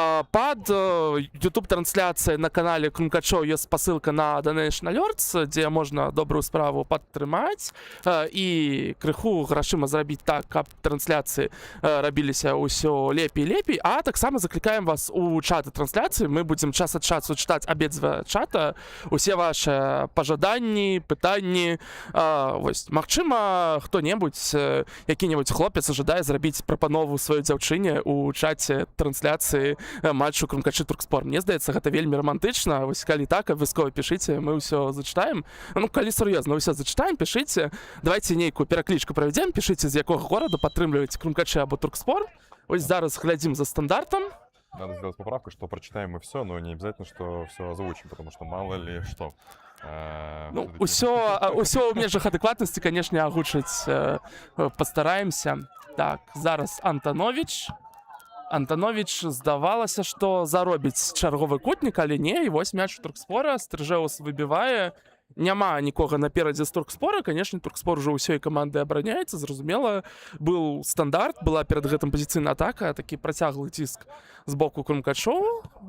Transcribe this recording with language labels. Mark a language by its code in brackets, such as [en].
[be] Пад YouTube-трансляцыя на канале Крумкачоў ёсць спасылка на Donation Alerts, дзе можна добрую справу падтрымаць і крыху грашыма зрабіць так, каб трансляцыі рабіліся ўсё лепей-лепей, а таксама закликаем вас у чаты трансляцыі. Мы будзем час ад часу чытаць абедзве чата. Усе ваши пажаданні, пытанні. Вось, магчыма, хто-небудзь, які-небудзь хлопец жадае зрабіць прапанову сваёй дзяўчыне у чаце трансляцыі матчу Крумкачы Туркспор. Мне здаецца, гэта вельмі романтычна. Вось, калі так, абавязкова пішыце, мы ўсё зачытаем. Ну, калі сур'ёзна, ўсё зачытаем, пішыце. Давайте нейкую пераклічку правядзем, пішыце, з якога гораду падтрымліваеце Крумкачы або Туркспор. Ось зараз глядзім за стандартам. [ru] надо сделать поправку, что прочитаем мы все, но не обязательно, что все озвучим, потому что мало ли что. Ну, Всё-таки- [be] усё ў межах адэкватнасці, канешне, агучыць пастараемся. Так, зараз Антанович. Антанович здавалася, што заробіць чарговы кутнік, але не, і вось мяч у Туркспора, Стрыжэус выбівае. Няма нікога наперадзе з Туркспора, канешне, Туркспор ужо ўсёй камандай абараняецца, зразумела, быў стандарт, была перад гэтым пазіцыйная атака, такі працяглы ціск з боку крумкачоў.